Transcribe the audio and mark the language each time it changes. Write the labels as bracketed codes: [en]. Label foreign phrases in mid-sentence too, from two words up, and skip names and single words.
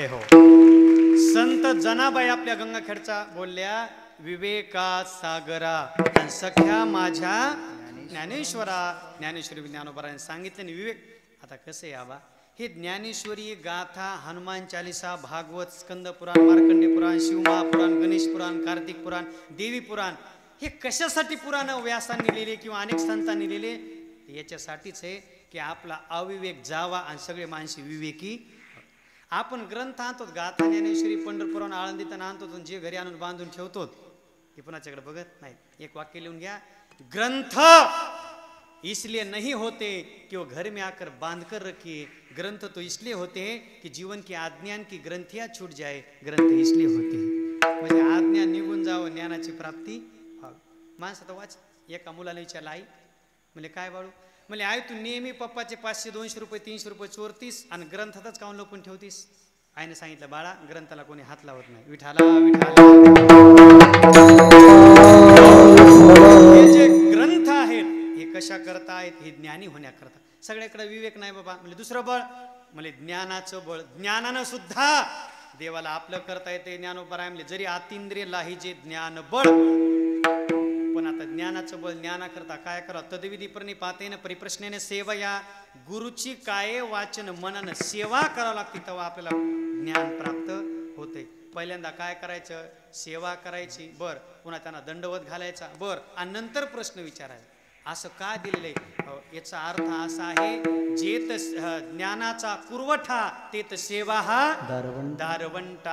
[mr] संत जनाबाई आपल्या गंगाखेडचा बोलल्या, विवेका सागरा सख्या माझ्या ज्ञानेश्वरा. ज्ञानेश्वरी ज्ञानोबराने सांगितलं नाही विवेक. आता कसं आहे आबा, हे ज्ञानेश्वरी गाथा, हनुमान चालिसा, भागवत, स्कंद पुराण, मार्कंडे पुराण, शिवमहापुराण, गणेश पुराण, कार्तिक पुराण, देवी पुराण, हे कशासाठी पुराण व्यासांनी लिहिले किंवा अनेक संतांनी लिहिले? याच्यासाठीच आहे की आपला अविवेक जावा आणि सगळे माणसे विवेकी. आपण ग्रंथ आणतो, गाथा ज्ञानेश्वरी पंढरपुराण आळंदीत आणतो, जे घरी आणून बांधून ठेवतो ते पुन्हाच्याकडे बघत नाही. एक वाक्य लिहून घ्या, [hi] ग्रंथ इसलिए नहीं होते कि वो घर में आकर बांध कर रखिए, ग्रंथ तो इसलिए होते हैं कि जीवन की आज्ञान की ग्रंथियां छूट जाए. ग्रंथ इसलिए होते हैं [mr] म्हणजे आज्ञा निघून जावं, ज्ञानाची प्राप्ती व्हावी. माणसं तर वाच. एका मुलाला विचारलं, आई म्हणजे काय बाळू? म्हणजे आई तू नेहमी पप्पाचे 500 200 रुपये 300 रुपये चोरतीस आणि ग्रंथातच काऊन लपून ठेवतीस? आईने सांगितलं, बाळा ग्रंथाला कोणी हात लावत नाही. विठाला विठाला हे जे ग्रंथ आहेत हे कशा करता आहेत? हे ज्ञानी होण्याकरता. सगळ्याकडे विवेक नाही बाबा. म्हणजे दुसरं बळ म्हणजे ज्ञानाचं बळ. ज्ञानानं सुद्धा देवाला आपलं करता येते. ज्ञानोबराय म्हणजे जरी आतिंद्रिय लाहीजे ज्ञान बळ, पण आता ज्ञानाचं बळ ज्ञानाकरता काय करा? [sa] तद्विधी प्रणिपातेन परिप्रश्नेने सेवया. [mr] गुरुची काय वाचन मनन सेवा करावं लागते, तेव्हा आपल्याला ज्ञान प्राप्त होते. पहिल्यांदा काय करायचं? सेवा करायची, बर. पुन्हा त्यांना दंडवत घालायचा, बर. आणि नंतर प्रश्न विचारायचा. असं का दिलेलं आहे? याचा अर्थ असा आहे, जेत ज्ञानाचा कुरवठा तेत सेवा हा दारवंटा.